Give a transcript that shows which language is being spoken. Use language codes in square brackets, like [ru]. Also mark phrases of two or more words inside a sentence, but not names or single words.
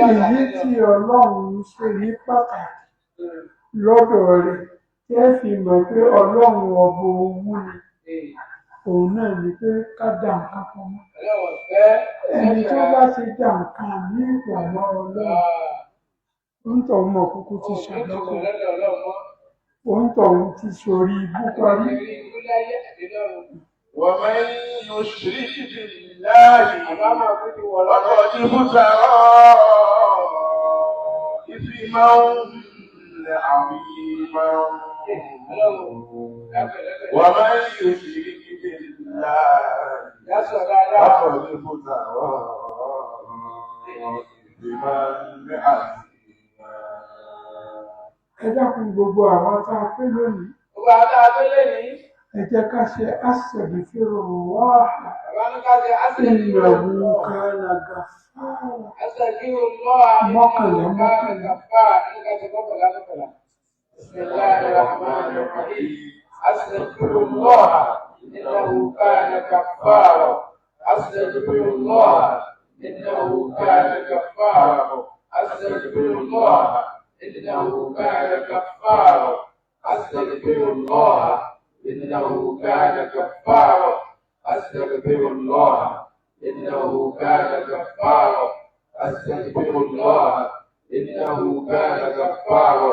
[yo] Èyí tí Ọlọ́run ṣe ní pàtàkì lọ́dọ̀ rẹ̀ kẹ́ fi mọ̀ pé Ọlọ́run ọba owó ni. Òun náà ni pé ká dá nǹkan kan mọ́. Ẹni tó bá ti dá nǹkan ní ìpamọ́ Ọlọ́run, òǹtọ̀ mọ̀ kúkú ti ṣàdọ́kọ̀. Òǹtọ̀ ti sórí ibú parí. [ar] ومن يشرك بالله فقد افترى إثما عظيما. ومن يشرك بالله فقد افترى إثما عظيما. [yo] Ẹ dákun gbogbo àwọn tá a pé lónìí. Gbogbo àwọn tá a pé lónìí. Ẹ jẹ́ ká ṣe astaghfirullah. [ar] إنه كان غفارا. [yo] Mọ́kànlá. [ar] أستغفر الله. إنه كان غفارا. أستغفر الله. إنه كان غفارا. أستغفر الله. إنه كان كفارا. أستغفر الله إنه كان كفارا. أستغفر الله إنه كان كفارا. أستغفر الله إنه كان كفارا.